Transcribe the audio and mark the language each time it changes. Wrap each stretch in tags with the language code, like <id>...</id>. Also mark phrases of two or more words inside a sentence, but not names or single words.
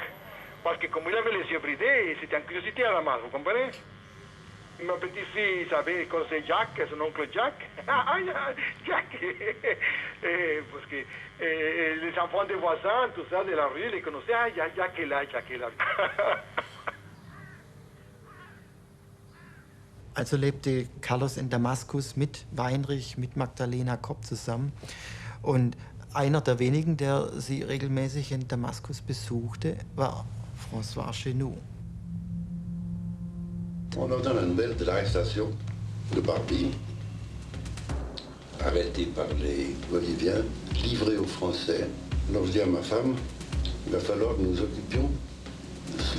<fr>Parce que comme il avait les yeux bridés, c'était une curiosité à Damas, vous comprenez? Ma petite-fille savait qu'on c'est Jack, son oncle Jack. Ah, Jack. Parce que les enfants des voisins, tout ça, de la rue, les connaissaient. Ah, Jack est là, Jack est là.</fr> <de>Also lebte Carlos in Damaskus mit Weinrich, mit Magdalena Kopp zusammen. Und einer der wenigen, der sie regelmäßig in Damaskus besuchte, war François Chenoux.</de> <fr>On entend la nouvelle de l'arrestation de Barbie, arrêté par les Boliviens, livré aux Français. Alors je dis à ma femme, il va falloir que nous nous occupions de cela.</fr>